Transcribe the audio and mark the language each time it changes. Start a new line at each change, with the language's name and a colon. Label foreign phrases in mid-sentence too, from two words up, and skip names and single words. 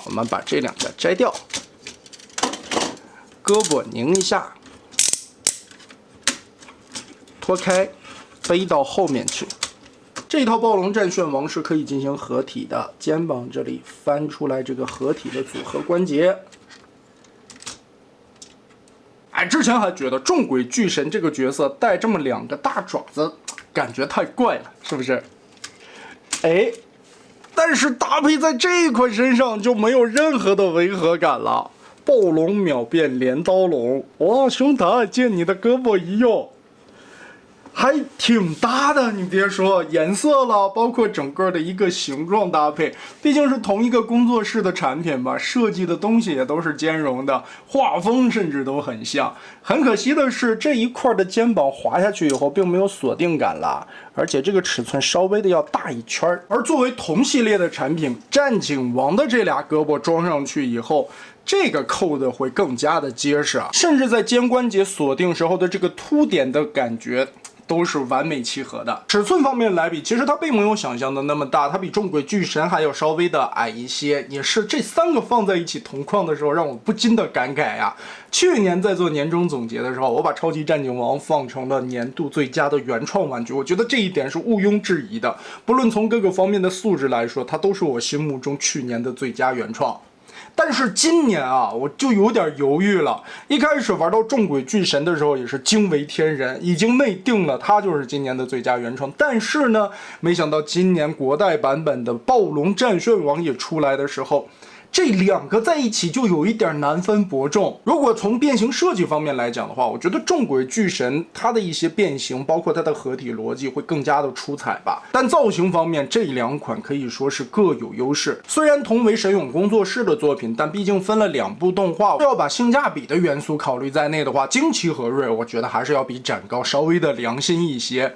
Chinese: 我們把這2個摘掉，胳膊擰一下，脫開，背到後面去。這套暴龍戰旋王是可以進行合體的，肩膀這裡翻出來這個合體的組合關節。哎，之前還覺得重軌巨神這個角色帶這麼2個大爪子，感覺太怪了，是不是？哎，但是搭配在這一款身上就沒有任何的違和感了。暴龍秒變鐮刀龍，哇，兄台，借你的胳膊一用，還挺搭的，你別說，顏色了，包括整個的一個形狀搭配，畢竟是同一個工作室的產品吧，設計的東西也都是兼容的，畫風甚至都很像。很可惜的是，這一塊的肩膀滑下去以後，並沒有鎖定感了，而且這個尺寸稍微的要大一圈。而作為同系列的產品，戰警王的這倆胳膊裝上去以後，這個扣的會更加的結實啊，甚至在肩關節鎖定時候的這個凸點的感覺都是完美契合的。尺寸方面來比，其實它並沒有想象的那麼大，它比重軌巨神還要稍微的矮一些。也是這3個放在一起同框的時候，讓我不禁的感慨呀。去年在做年終總結的時候，我把超級戰警王放成了年度最佳的原創玩具，我覺得這一點是毋庸置疑的。不論從各個方面的素質來說，它都是我心目中去年的最佳原創。但是今年啊，我就有點猶豫了。一開始玩到重軌巨神的時候，也是驚為天人，已經內定了它就是今年的最佳原創。但是呢，沒想到今年國代版本的暴龍戰旋王也出來的時候， 這2個在一起就有一點难分伯仲。如果從變形設計方面來講的話，我覺得重軌巨神它的一些變形，包括它的合體邏輯会更加的出彩吧。但造型方面，这2款可以說是各有優勢。雖然同為神勇工作室的作品，但畢竟分了2部動畫，要把性價比的元素考慮在內的話，驚奇和銳我覺得還是要比展高稍微的良心一些。